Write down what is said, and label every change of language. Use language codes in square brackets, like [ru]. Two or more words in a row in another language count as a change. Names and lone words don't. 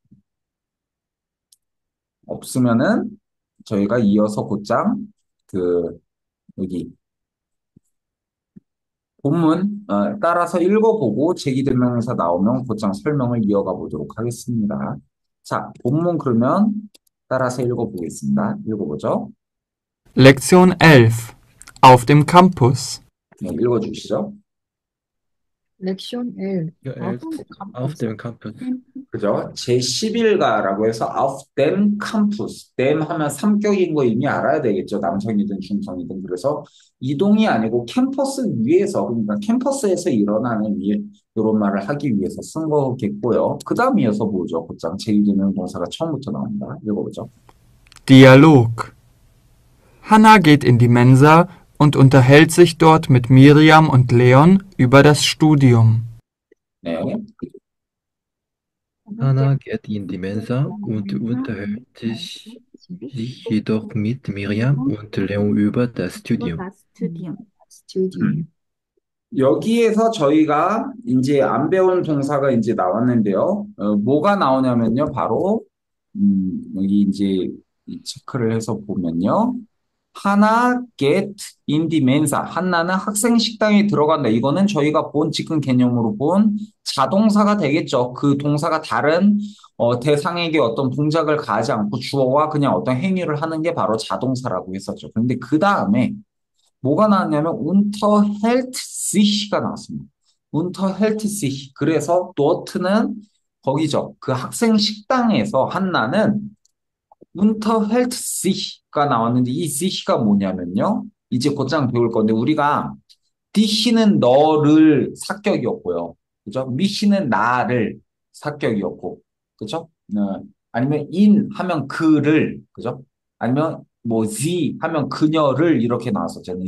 [ko] 없으면은 저희가 이어서 곧장 그 여기 본문 따라서 읽어보고 제기대명사 나오면 곧장 설명을 이어가 보도록 하겠습니다. 자, 본문 그러면 따라서 읽어보겠습니다. 읽어보죠. [de] Lektion 11 Auf dem Campus. [ko] 네, 읽어주시죠. [de] Lektion 11. Ja, Auf 11 dem auf Campus. dem Campus. [ko] 그죠? 제11가라고 해서 [de] auf dem Campus. [ko] dem 하면 삼격인 거 이미 알아야 되겠죠. 남성이든 중성이든. 그래서 이동이 아니고 캠퍼스 위에서, 그러니까 캠퍼스에서 일어나는 일, 이런 말을 하기 위해서 쓴 거겠고요. 그 다음 이어서 보죠. 곧장 제2대명 동사가 처음부터 나옵니다. 읽어보죠. [de] Dialog. Hanna geht in die Mensa und unterhält sich dort mit Miriam und Leon über das Studium. [ko] 네. [de] Hannah geht in die Mensa und unterhält sich jedoch mit Miriam und Leon über das Studium. Studium. [ko] 여기에서 저희가 이제 안 배운 동사가 이제 나왔는데요. 뭐가 나오냐면요. 바로, 여기 이제 이 체크를 해서 보면요. 하나 [de] get in the mensa. [ko] 한나는 학생 식당에 들어간다. 이거는 저희가 본 지금 개념으로 본 자동사가 되겠죠. 그 동사가 다른 대상에게 어떤 동작을 가하지 않고 주어와 그냥 어떤 행위를 하는 게 바로 자동사라고 했었죠. 근데 그 다음에 뭐가 나왔냐면 [de] unterhält sich [ko] 가 나왔습니다. [de] unterhält sich. [ko] 그래서 dort는 거기죠. 그 학생 식당에서 한나는 [de] unterhält sich [ko] 가 나왔는데 이 sich가 뭐냐면요. 이제 곧장 배울 건데 우리가 dich는 너를 사격이었고요. 그죠? mich는 나를 사격이었고. 그죠? 아니면 in 하면 그를. 그죠? 아니면 뭐 sie 하면 그녀를 이렇게 나왔었잖아요.